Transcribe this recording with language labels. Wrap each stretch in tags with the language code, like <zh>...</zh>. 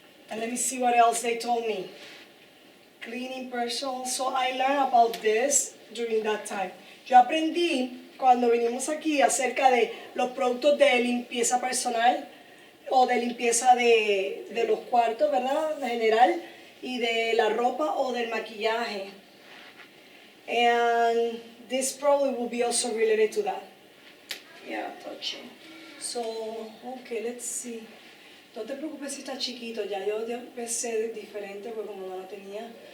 <en>And let me see what else they told me. Cleaning personal. So I learned about this during that time.</en> <es>Yo aprendí cuando vinimos aquí acerca de los productos de limpieza personal o de limpieza de los cuartos, ¿verdad? En general, y de la ropa o del maquillaje.</es> <en>And this probably will be also related to that. Yeah, touching. So, okay, let's see.</en> <es>No te preocupes si está chiquito ya, yo empecé diferente porque como no la tenía.</es>